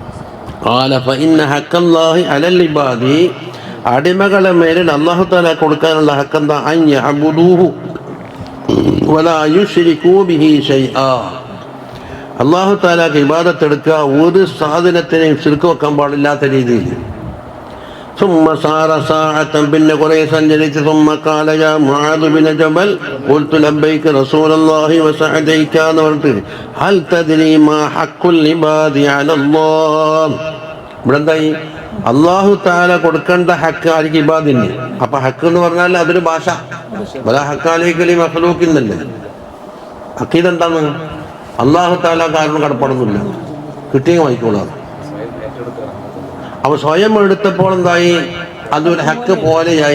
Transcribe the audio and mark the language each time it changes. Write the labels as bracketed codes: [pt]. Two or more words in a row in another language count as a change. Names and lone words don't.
[ar] قال فإن حق الله على العباد [ml] അടിമകളെ മേലിൽ അല്ലാഹു തആല കൊടുക്കാനുള്ള ഹക്കെന്താ? [ar] أن يعبدوه ولا يشركوا به شيئا. [ml] അല്ലാഹു തആലക്ക് ഇബാദത്ത് എടുക്കുക, ഒരു സാധനത്തിനെയും ശിർക്ക് വെക്കാൻ പാടില്ലാത്ത രീതിയിൽ. [ar] ثم صار ساعة [ml] പിന്നെ കുറേ സഞ്ചരിച്ച് [ar] ثم قال يا معاذ بن جبل قلت لبيك رسول الله وسعديك [ml] എന്ന് പറഞ്ഞിട്ട് [ar] هل تدري ما حق العباد على الله. [ml] ഇവിടെ എന്തായി? അല്ലാഹു തആല കൊടുക്കേണ്ട ഹക്ക് ആർക്ക്? ഇബാദിന്. അപ്പൊ ഹക്ക് എന്ന് പറഞ്ഞാൽ അതൊരു ഭാഷ. [ar] ولا حق عليك لمخلوق [ml] എന്നല്ലേ. അഖീദ എന്താണ്? അല്ലാഹു തആല കാരണം കടപ്പാടൊന്നുമില്ല, കിട്ടിയ വായിക്കോളാം. അവ സ്വയം എടുത്തപ്പോൾ എന്തായി? അതൊരു ഹക്ക് പോലെയായി.